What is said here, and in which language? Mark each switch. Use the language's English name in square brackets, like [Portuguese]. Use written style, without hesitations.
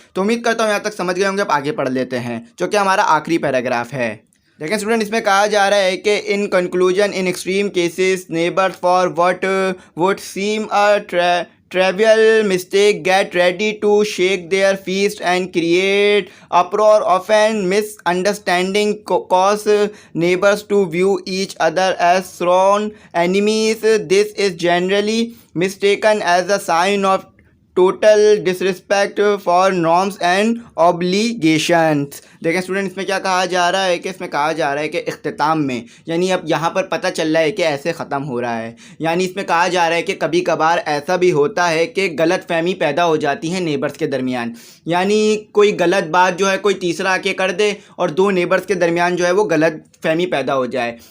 [Hindi] तो उम्मीद करता हूँ यहाँ तक समझ गए होंगे। आप आगे पढ़ लेते हैं, जो कि हमारा आखिरी पैराग्राफ है। देखें स्टूडेंट, इसमें कहा जा रहा है कि [English] In conclusion in extreme cases neighbours for what would seem a trivial mistake get ready to shake their feast and create uproar. Often misunderstanding cause neighbors to view each other as sworn enemies. This is generally mistaken as a sign of total disrespect for norms and obligations. [Hindi] देखें student, इसमें क्या कहा जा रहा है कि इसमें कहा जा रहा है कि इख्तिताम में, यानी अब यहाँ पर पता चल रहा है कि ऐसे ख़त्म हो रहा है। यानी इसमें कहा जा रहा है कि कभी कभार ऐसा भी होता है कि गलत फहमी पैदा हो जाती है नेबर्स के दरमियान। यानी कोई गलत बात जो है कोई तीसरा आके कर दे और दो नेबर्स के दरमियान जो है वो गलत फहमी पैदा हो जाए।